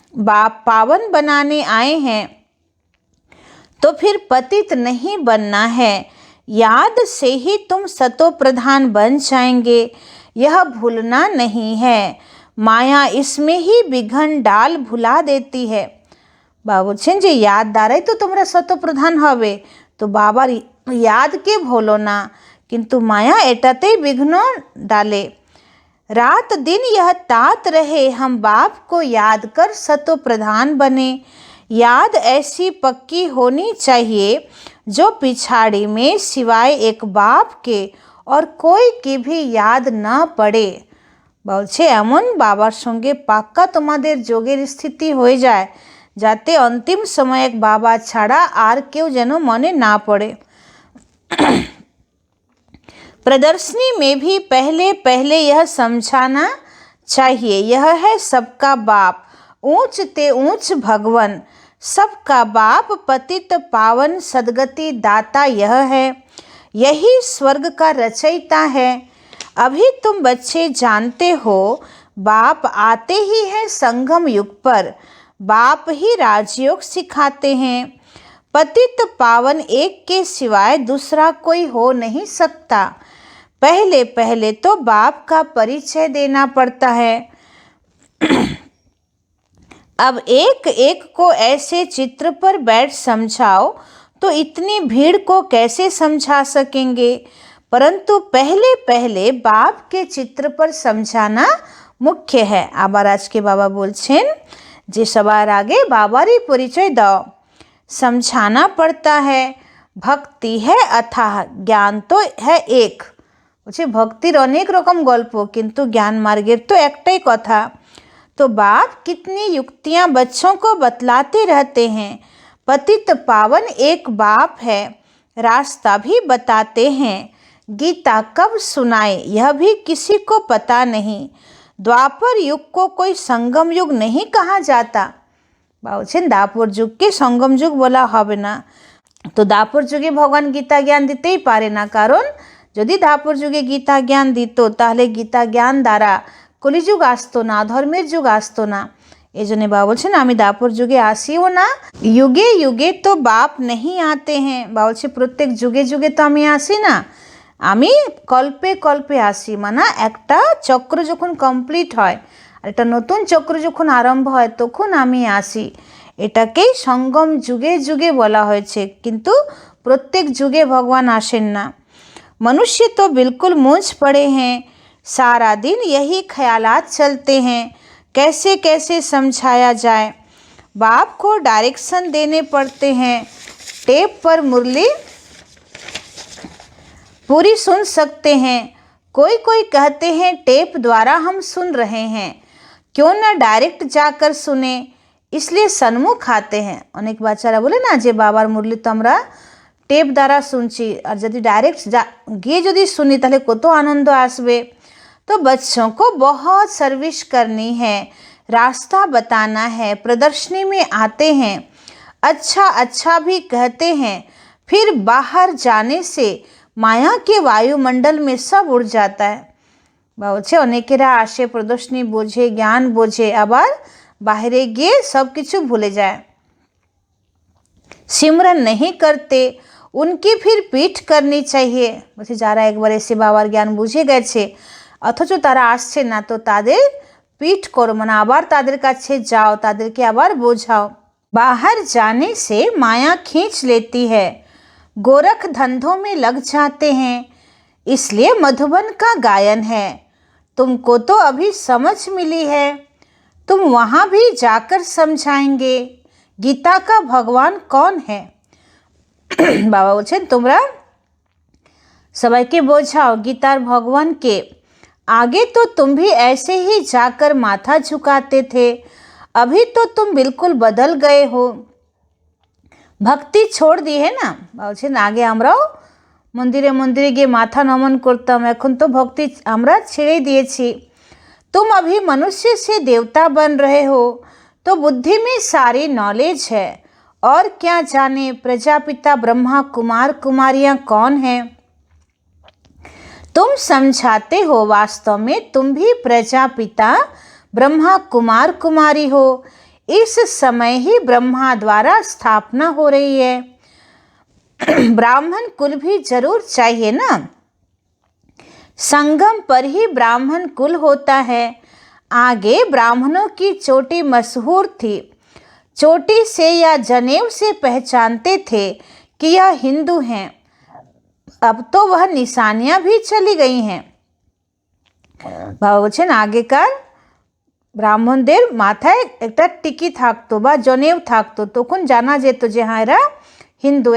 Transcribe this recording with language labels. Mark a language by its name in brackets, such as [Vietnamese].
[Hindi] बाप पावन बनाने आए हैं तो फिर पतित नहीं बनना है। याद से ही तुम सतो प्रधान बन जाएंगे, यह भूलना नहीं है। माया इसमें ही विघन डाल भुला देती है। [Bangla] বাবা বলছেন যে याद দ্বারাই তো তোমরা শতপ্রধান হবে, তো বাবার याद के भूलो ना, किंतु माया एटातेই विघ्न डाले। [Hindi] रात दिन यह तात रहे हम बाप को याद कर सतो प्रधान बने। याद ऐसी पक्की होनी चाहिए जो पिछाड़ी में सिवाय एक बाप के और कोई की भी याद न पड़े। [Bangla] বলছে এমন বাবার সঙ্গে পাক্কা তোমাদের যোগের স্থিতি হয়ে যায় যাতে অন্তিম সময় এক বাবা ছাড়া আর কেউ যেন মনে না পড়ে। [Hindi] प्रदर्शनी में भी पहले पहले यह समझाना चाहिए, यह है सबका बाप, ऊंच ते ऊंच भगवन। सबका बाप पतित पावन सदगति दाता यह है, यही स्वर्ग का रचयिता है। अभी तुम बच्चे जानते हो बाप आते ही हैं संगम युग पर, बाप ही राजयोग सिखाते हैं। पतित पावन एक के सिवाय दूसरा कोई हो नहीं सकता। पहले पहले तो बाप का परिचय देना पड़ता है। अब एक एक को ऐसे चित्र पर बैठ समझाओ तो इतनी भीड़ को कैसे समझा सकेंगे। परंतु पहले पहले बाप के चित्र पर समझाना मुख्य है। [Bangla] আবার আজকে বাবা বলছেন যে সবার আগে বাবারই পরিচয় দাও। [Hindi] समझाना पड़ता है, भक्ति है अथाह, ज्ञान तो है एक। [Bangla] বলছে ভক্তির অনেক রকম গল্প কিন্তু জ্ঞান মার্গের তো একটাই কথা। [Hindi] तो बाप कितनी युक्तियाँ बच्चों को बतलाते रहते हैं। पतित पावन एक बाप है, रास्ता भी बताते हैं। गीता कब सुनाए यह भी किसी को पता नहीं। द्वापर युग को कोई संगम युग नहीं कहा जाता। [Bangla] বলছেন দাপর যুগকে সঙ্গম যুগ বলা হবে না। তো দাপর যুগে ভগবান গীতা জ্ঞান দিতেই পারে না, কারণ যদি দাপর যুগে গীতা জ্ঞান দিত তাহলে গীতা জ্ঞান দ্বারা কলিযুগ আসতো না, ধর্মের যুগ আসতো না। এই জন্য বাবা বলছেন আমি দাপর যুগে আসিও না। [Hindi] युगे युगे तो बाप नहीं आते हैं। [Bangla] বাবা বলছে প্রত্যেক যুগে যুগে তো আমি আসি না, আমি কল্পে কল্পে আসি। মানে একটা চক্র যখন কমপ্লিট হয় আর একটা নতুন চক্র যখন আরম্ভ হয় তখন আমি আসি। এটাকেই সঙ্গম যুগে যুগে বলা হয়েছে, কিন্তু প্রত্যেক যুগে ভগবান আসেন না। [Hindi] मनुष्य तो बिल्कुल मूंझ पड़े हैं, सारा दिन यही ख्यालात चलते हैं। कैसे कैसे समझाया जाए। बाप को डायरेक्शन देने पड़ते हैं। टेप पर मुरली पूरी सुन सकते हैं। कोई कोई कहते हैं टेप द्वारा हम सुन रहे हैं, क्यों ना डायरेक्ट जाकर सुने, इसलिए सन्मुख आते हैं। [Bangla] अनेक बाचारा बोले ना जे बाबार मुरली तो আমরা টেপ দ্বারা শুনছি, আর যদি डायरेक्ट গিয়ে যদি শুনি তাহলে কত आनंद আসবে। [Hindi] तो बच्चों को बहुत सर्विस करनी है, रास्ता बताना है। प्रदर्शनी में आते हैं, अच्छा अच्छा भी कहते हैं, फिर बाहर जाने से माया के वायुमंडल में सब उड़ जाता है। [Bangla] বলছে অনেকেরা আসে প্রদর্শনী বোঝে, জ্ঞান বোঝে, আবার বাইরে গিয়ে সব কিছু ভুলে যায়। [Hindi] सिमरन नहीं करते, उनकी फिर पीठ करनी चाहिए। [Bangla] বলছে যারা একবার এসে বাবার জ্ঞান বুঝে গেছে অথচ তারা আসছে না, তো তাদের पीठ करो, মানে আবার তাদের কাছে যাও, তাদেরকে আবার বোঝাও। [Hindi] बाहर जाने से माया खींच लेती है, गोरख धंधों में लग जाते हैं, इसलिए मधुबन का गायन है। तुमको तो अभी समझ मिली है, तुम वहाँ भी जाकर समझाएंगे गीता का भगवान कौन है। [Bangla] बाबा बोलছেন তোমরা সবাইকে বোঝাও गीतार भगवान के। [Hindi] आगे तो तुम भी ऐसे ही जाकर माथा झुकाते थे, अभी तो तुम बिल्कुल बदल गए हो। भक्ति छोड़ दी है ना। [Bangla] বলছেন আগে আমরাও মন্দিরে মন্দিরে গিয়ে মাথা নমন করতাম, এখন তো ভক্তি আমরা ছেড়ে দিয়েছি। [Hindi] तुम अभी मनुष्य से देवता बन रहे हो, तो बुद्धि में सारी नॉलेज है, और क्या जाने प्रजापिता ब्रह्मा कुमार कुमारियाँ कौन हैं। तुम समझाते हो, वास्तव में तुम भी प्रजापिता ब्रह्मा कुमार कुमारी हो। इस समय ही ब्रह्मा द्वारा स्थापना हो रही है। ब्राह्मण कुल भी जरूर चाहिए ना, संगम पर ही ब्राह्मण कुल होता है। आगे ब्राह्मणों की चोटी मशहूर थी, चोटी से या जनेऊ से पहचानते थे कि यह हिंदू हैं। अब तो वह निशानियां भी चली गई हैं। [Bangla] বাবা বলছেন আগেকার ব্রাহ্মণদের মাথায় একটা টিকি থাকতো বা জনেও থাকতো, তখন জানা যেত যে হ্যাঁ এরা হিন্দু।